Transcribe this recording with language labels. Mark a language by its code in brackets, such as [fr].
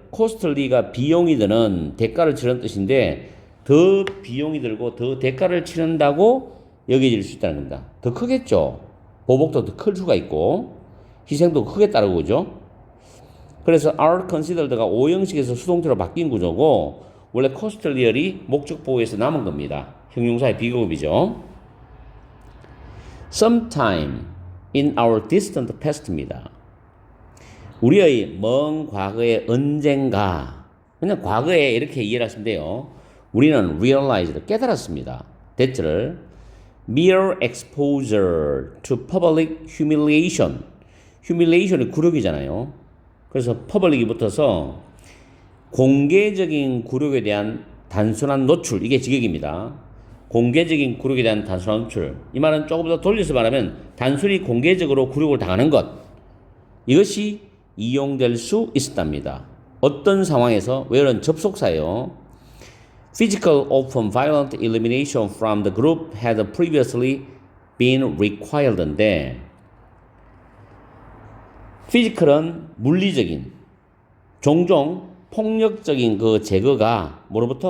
[ko] costly가 비용이 드는 대가를 치르는 뜻인데 더 비용이 들고 더 대가를 치른다고 여겨질 수 있다는 겁니다. 더 크겠죠. 보복도 더 클 수가 있고 희생도 크게 따르고 그죠. 그래서 are considered가 오형식에서 수동태로 바뀐 구조고 원래 costlier이 목적 보호에서 남은 겁니다. 형용사의 비급이죠. [en] sometime in our distant past [ko] 입니다. 우리의 먼 과거의 언젠가, 그냥 과거에 이렇게 이해를 하시면 돼요. 우리는 realized, 깨달았습니다. [en] that를 mere exposure to public humiliation. [ko] humiliation이 굴욕이잖아요. 그래서 public이 붙어서 공개적인 굴욕에 대한 단순한 노출, 이게 직역입니다. 공개적인 굴욕에 대한 단순한 노출. 이 말은 조금 더 돌려서 말하면 단순히 공개적으로 굴욕을 당하는 것. 이것이 이용될 수 있었답니다. 어떤 상황에서? 왜냐하면 접속사예요. [en] Physical open violent elimination from the group had previously been required [ko] 인데 피지컬은 물리적인, 종종 폭력적인 그 제거가 뭐로부터?